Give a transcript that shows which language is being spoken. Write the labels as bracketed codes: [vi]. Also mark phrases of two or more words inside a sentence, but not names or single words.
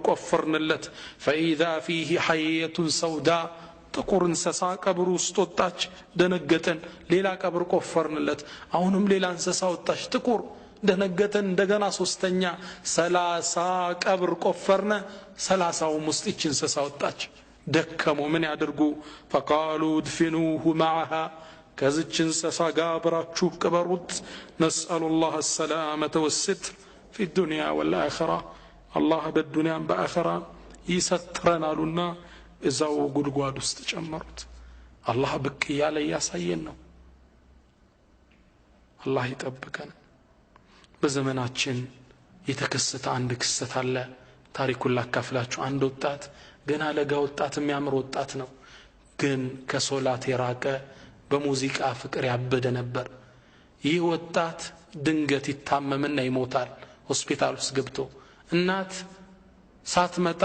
[am] ቆፈርንለት [ar] فاذا فيه حيه سوداء [am] ጥቁር እንስሳ ቀብሩ ውስጥ ወጣች ደነገጠን ሌላ ቀብር ቆፈርንለት አሁንም ሌላ እንስሳ ወጣች ጥቁር ደነገጠን እንደገና ሶስተኛ 30 ቀብር ቆፈርነ 30ው ውስጥ እቺ እንስሳ ወጣች ደከሙ ምን ያድርጉ [ar] فقالوا ادفنوه معها [am] ከዚች እንስሳ ጋር አብራችሁ ቅበሩት [ar] نسأل الله السلامة والستر في الدنيا والآخرة الله بالدنيا والآخرة يسترنا [am] እዛው ጉድጓድ ውስጥ ጨመሩት አላህ ብቅ ያለ ያሳየን ነው አላህ ይጠብቀን በዘመናችን የተከሰተ አንድ ክስተት አለ ታሪኩን ላካፍላችሁ አንድ ወጣት ገና ለጋ ወጣት የሚያምር ወጣት ነው ግን ከሶላት የራቀ በሙዚቃ ፍቅር ያበደ ነበር ይህ ወጣት ድንገት ይታመምና ይሞታል ሆስፒታል ውስጥ ገብቶ እናት ሳትመጣ